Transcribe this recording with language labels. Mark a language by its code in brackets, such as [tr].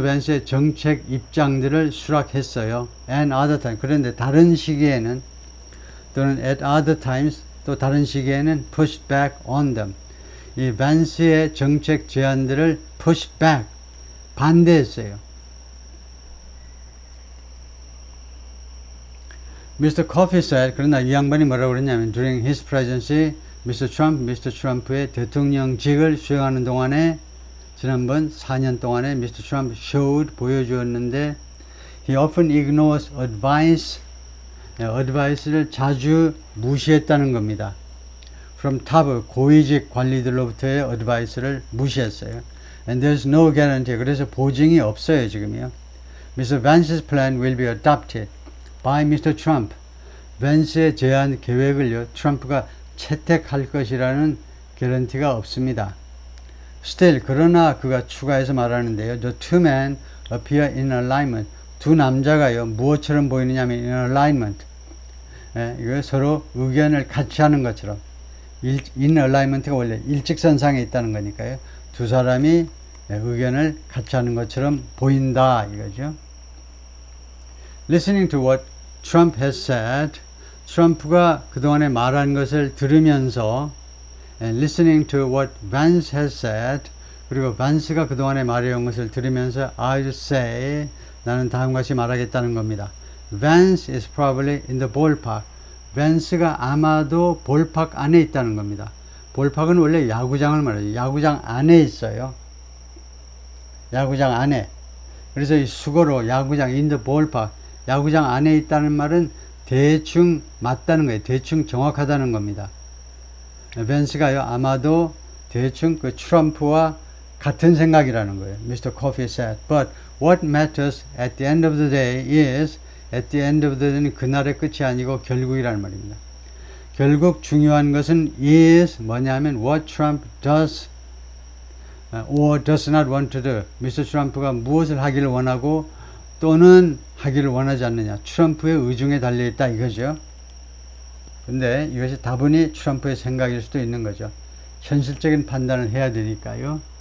[ko] Vance의 정책 입장들을 수락했어요. [en] And other times. [ko] 그런데 다른 시기에는 또는 [en] at other times [ko] 또 다른 시기에는 [en] pushed back on them. [ko] 이 밴스의 정책 제안들을 [en] push back [ko] 반대했어요. [en] Mr. Coffey said [ko] 그러나 이 양반이 뭐라고 그랬냐면 [en] during his presidency Mr. [ko] Trump의 대통령직을 수행하는 동안에 지난번 4년 동안에 Mr. [en] Trump showed [ko] 보여주었는데 [en] he often ignores advice를 [ko] 자주 무시했다는 겁니다. [en] From top [ko] 고위직 관리들로부터의 advice를 무시했어요. [en] And there's no guarantee. [ko] 그래서 보증이 없어요 지금요. [en] Mr. Vance's plan will be adopted by Mr. [ko] Trump. 밴스의 제안 계획을요 트럼프가 채택할 것이라는 개런티가 없습니다. [en] Still, [ko] 그러나 그가 추가해서 말하는데요. [en] The two men appear in alignment. [ko] 두 남자가요, 무엇처럼 보이느냐면 [en] in alignment. [ko] 이거 서로 의견을 같이 하는 것처럼. [en] in alignment [ko] 가 원래 일직선상에 있다는 거니까요. 두 사람이 의견을 같이 하는 것처럼 보인다 이거죠. [en] Listening to what Trump has said, [ko] 트럼프가 그동안에 말한 것을 들으면서 [en] and listening to what Vance has said, [ko] 그리고 반스가 그동안에 말해온 것을 들으면서 [en] I'd say, [ko] 나는 다음과 같이 말하겠다는 겁니다. [en] Vance is probably in the ballpark. [ko] 밴스가 아마도 볼팍 안에 있다는 겁니다. 볼팍은 원래 야구장을 말해요. 야구장 안에 있어요. 야구장 안에. 그래서 이 수거로 야구장 [en] in the ballpark, [ko] 야구장 안에 있다는 말은 대충 맞다는 거예요. 대충 정확하다는 겁니다. 밴스가요, 아마도 대충 그 트럼프와 같은 생각이라는 거예요. [en] Mr. Coffee said. But what matters at the end of the day is, at the end of the day는 [ko] 그날의 끝이 아니고 결국이라는 말입니다. 결국 중요한 것은 [en] is [ko] 뭐냐면 [en] what Trump does or does not want to do. [ko] 미스터 트럼프가 무엇을 하기를 원하고 또는 하기를 원하지 않느냐. 트럼프의 의중에 달려있다 이거죠. 근데 이것이 다분히 트럼프의 생각일 수도 있는 거죠. 현실적인 판단을 해야 되니까요.